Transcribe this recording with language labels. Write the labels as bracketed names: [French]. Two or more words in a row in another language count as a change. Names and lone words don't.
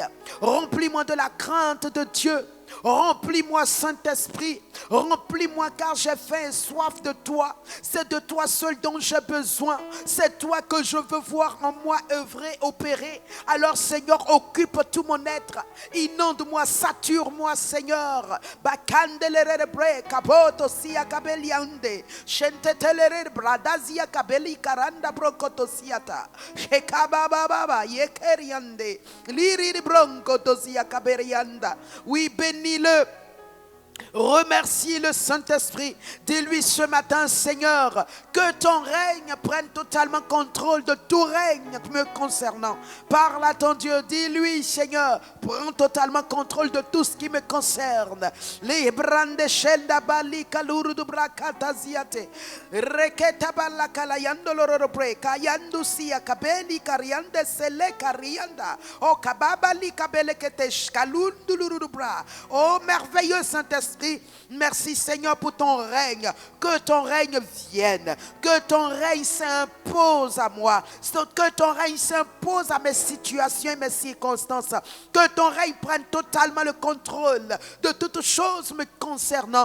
[French] Remplis-moi de la crainte de Dieu. Remplis-moi, Saint-Esprit. Remplis-moi, car j'ai faim et soif de toi. C'est de toi seul dont j'ai besoin. C'est toi que je veux voir en moi œuvrer, opérer. Alors, Seigneur, occupe tout mon être. Inonde-moi, sature-moi, Seigneur. Bakandelere bre kaboto sia kabeliande. Shentetelere bradazia kabeli karanda brokoto siata. Shekababa yekeriande. Liri bronco dosia kaberianda. Oui, bénis-le. Remercie le Saint-Esprit. Dis-lui ce matin, Seigneur, que ton règne prenne totalement contrôle de tout règne me concernant. Parle à ton Dieu. Dis-lui, Seigneur, prends totalement contrôle de tout ce qui me concerne. Les brande shelda bali kaluru du brakata ziate. Reketa bala kalayando lorore kayandu sia kabeli kariande sele karianda. O kababa li kabele ketesh kalundu lurubra. Oh merveilleux Saint-Esprit. Merci Seigneur pour ton règne. Que ton règne vienne. Que ton règne s'impose à moi. Que ton règne s'impose à mes situations et mes circonstances. Que ton règne prenne totalement le contrôle de toutes choses me concernant.